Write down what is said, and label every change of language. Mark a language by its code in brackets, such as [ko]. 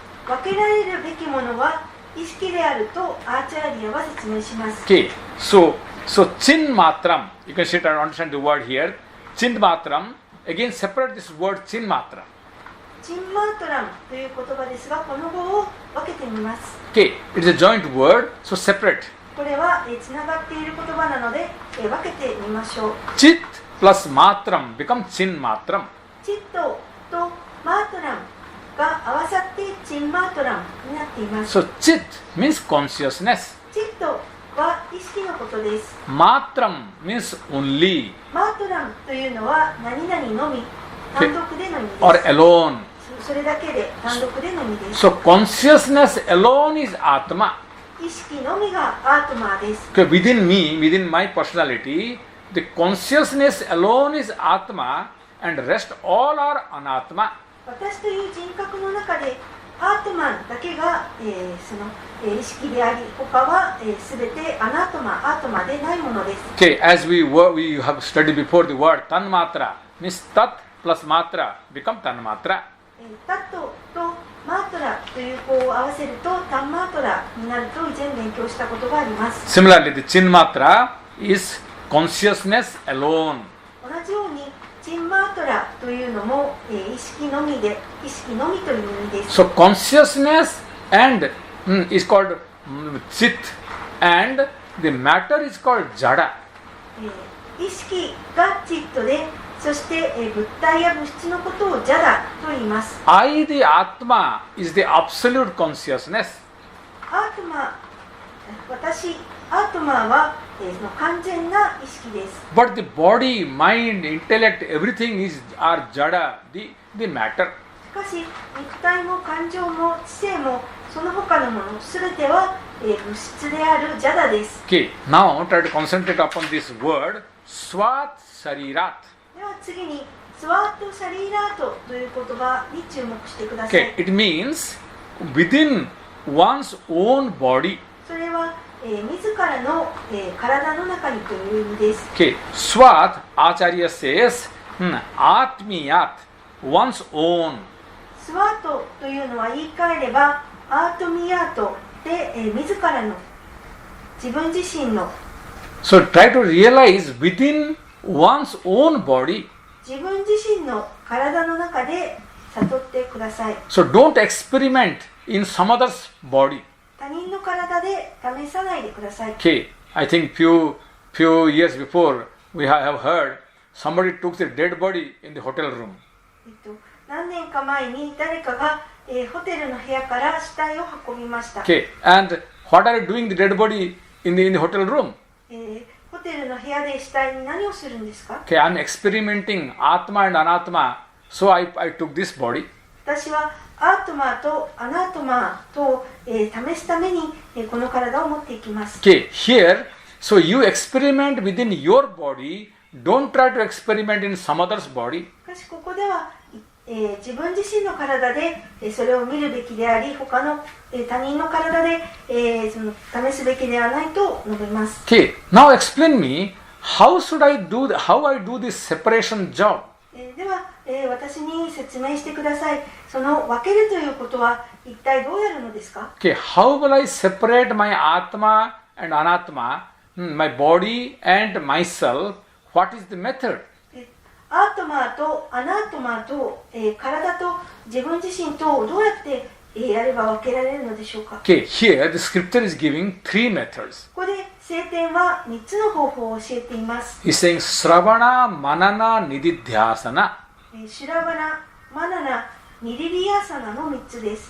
[ja] 分けられるべきものは意識であるとアーチャーリアは説明します。 [en] Okay, so Chinmatram, you can sit and understand the word here. Chinmatram, again separate this word Chinmatra. [ja] チンマートランという言葉ですが、この語を分けてみます。 [en] Okay, it is a joint word, so separate. [ja] これはつながっている言葉なので、分けてみましょう。 [en] Chit plus Matram become Chinmatram. [ja] チットとマートランが合わさってチンマートランになっています。 [en] So Chit means consciousness. [ja] チットは意識のことです。 [en] Matram means only [ja] マートランというのは何々のみ、単独での意味です。 [en] or alone. [ja] それだけで単独での意味です。 [en] So consciousness alone is Atma. [ja] 意識のみがアートマーです。 [en] Okay, within me, within my personality, the consciousness alone is Atma and rest all are Anatma. [ja] 私という人格の中でアートマンだけが、その、意識であり、他は、全てアートマでないものです。 [en] Okay, as we have studied before, the word Tanmatra means Tat plus Matra become Tanmatra. [ja] タットとマートラという語を合わせるとタンマートラになると以前勉強したことがあります。 [en] Similarly, the Chinmatra is consciousness alone. [ja] 同じようにチンマートラというのも、意識のみで、意識のみという意味です。 [en] So consciousness and is called Chit and the matter is called Jada. [ja] 意識がチットで、そして、物体や物質のことをジャダと言います。 [en] I, the Atma, is the absolute consciousness. [ja] アートマ私、アートマは、その完全な意識です。 [en] But the body, mind, intellect, everything are Jada, the matter. [ja] しかし、肉体も感情も知性もその他のものすべては、物質であるジャダです。 [en] Okay, now try to concentrate upon this word Swat Sharirat. [ja] では次にスワート・シャリーラートという言葉に注目してください。 [en] Okay, it means within one's own body. [ja] それは、自らの、体の中にという意味です。 [en] Okay, Swat, Acharya says, Atmiyat, one's own. [ja] スワートというのは言い換えればアートミアートで、自らの自分自身の [en] So try to realize within one's own body. [ja] 自分自身の体の中で悟ってください。 [en] So don't experiment in some other's body. [ja] 他人の体で試さないでください。 [en] Okay, I think few years before we have heard somebody took the dead body in the hotel room. [ja] 何年か前に誰かが、ホテルの部屋から死体を運びました。 [en] Okay, and what are you doing the dead body in the hotel room? [ja] ホテルの部屋で死体に何をするんですか？ [en] Okay, I'm experimenting Atma and Anatma, so I took this body. [ja] 私はアートマーとアナートマーと、試すために、この体を持っていきます。 [en] Okay, here, so you experiment within your body, don't try to experiment in some other's body. [ja] しかしここでは、自分自身の体でそれを見るべきであり、他の他人の体でその試すべきではないと述べます。 [en] Okay, now explain me how I do this separation job. [ja] では、私に説明してください。その分けるということは一体どうやるのですか？ [en] Okay, how will I separate my Atma and Anatma, my body and myself? What is the method? [ja] アートマーとアナートマーと、体と自分自身とどうやって、やれば分けられるのでしょうか？ [en] Okay, here the scripture is giving three methods. [ja] ここで聖典は3つの方法を教えています。 [en] He's saying Sravana, Manana, Nididhyasana. [ja] シュラバナ、マナナ、ニリリヤサナの3つです。